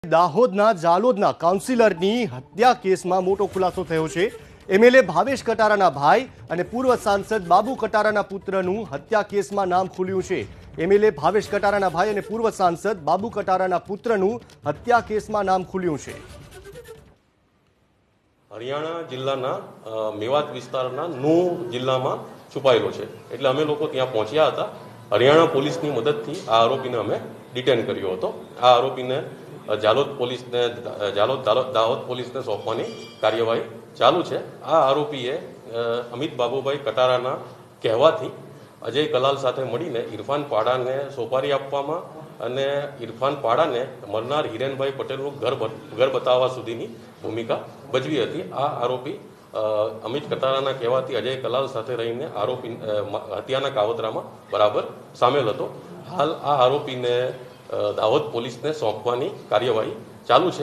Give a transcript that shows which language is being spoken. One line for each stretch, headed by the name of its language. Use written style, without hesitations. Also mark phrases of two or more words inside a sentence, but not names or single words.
Gujarati: દાહોદના જાલોદના કાઉન્સિલરની હત્યા કેસમાં મોટો ખુલાસો થયો છે। એમએલએ ભાવેશ કટારાના ભાઈ અને પૂર્વ સાંસદ બાબુ કટારાના પુત્રનું હત્યા કેસમાં નામ ખુલ્યું છે। એમએલએ ભાવેશ કટારાના ભાઈ અને પૂર્વ સાંસદ બાબુ કટારાના પુત્રનું હત્યા કેસમાં નામ ખુલ્યું છે। હરિયાણા જિલ્લાના મેવાત વિસ્તારના નૂહ જિલ્લામાં છુપાયેલો છે એટલે અમે લોકો ત્યાં પહોંચ્યા હતા। હરિયાણા પોલીસની મદદથી આ આરોપીને અમે ડિટેન કર્યો હતો। આ આરોપીને જાલોદ પોલીસને દાહોદ પોલીસને સોંપવાની કાર્યવાહી ચાલુ છે। આ આરોપીએ અમિત બાબુભાઈ કટારાના કહેવાથી અજય કલાલ સાથે મળીને ઇરફાન પાડાને સોપારી આપવામાં અને ઇરફાન પાડાને મરનાર હિરેનભાઈ પટેલનું ઘર બતાવવા સુધીની ભૂમિકા ભજવી હતી। આ આરોપી અમિત કટારાના કહેવાથી અજય કલાલ સાથે રહીને આરોપી હત્યાના કાવતરામાં બરાબર સામેલ હતો। હાલ આ આરોપીને દાહોદ પોલીસને સોંપવાની કાર્યવાહી ચાલુ છે।